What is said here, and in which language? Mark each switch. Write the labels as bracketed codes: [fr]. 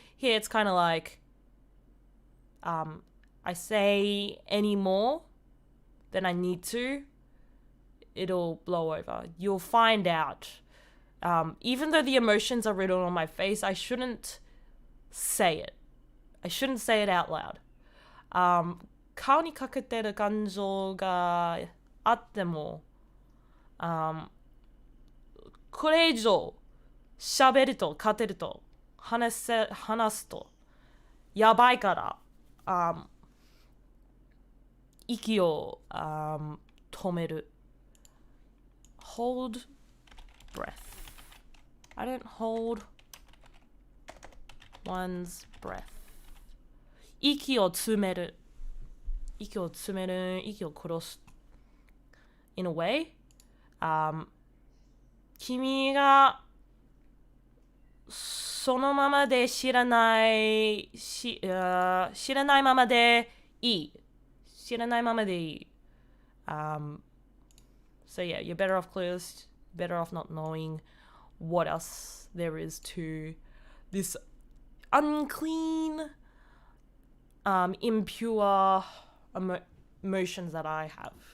[en] Here it's kind of like, I say any more than I need to, it'll blow over. You'll find out. Even though the emotions are written on my face, I shouldn't say it. I shouldn't say it out loud. [ja] 顔にかけてる感情があっても、これ以上喋ると勝てると話すとやばいから、息を、止める。 [en] hold breath. I don't hold one's breath. [ja] 息を詰める。息を詰める。息を殺す。 [en] In a way, [ja] 君がそのままで知らないままでいい。知らないままでいい。 [en] So yeah, you're better off clueless, better off not knowing what else there is to this unclean, impure emotions that I have.